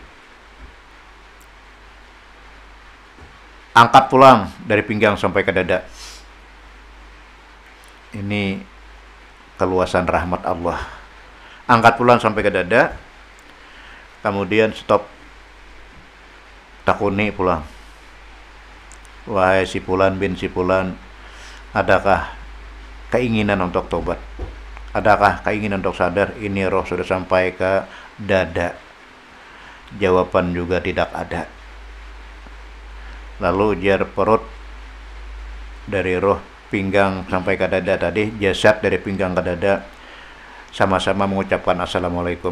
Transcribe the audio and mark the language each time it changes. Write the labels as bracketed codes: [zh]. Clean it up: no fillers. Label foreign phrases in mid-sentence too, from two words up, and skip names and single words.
[bjn] Angkat pulang dari pinggang sampai ke dada. [id] Ini keluasan rahmat Allah. [bjn] Angkat pulang sampai ke dada. Kemudian stop. Takuni pulang. [id] Wahai si Fulan bin si Fulan, adakah keinginan untuk tobat? Adakah keinginan untuk sadar? Ini roh sudah sampai ke dada. Jawaban juga tidak ada. [bjn] Lalu ujar perut dari roh pinggang sampai ke dada tadi, jasad dari pinggang ke dada sama-sama mengucapkan assalamualaikum.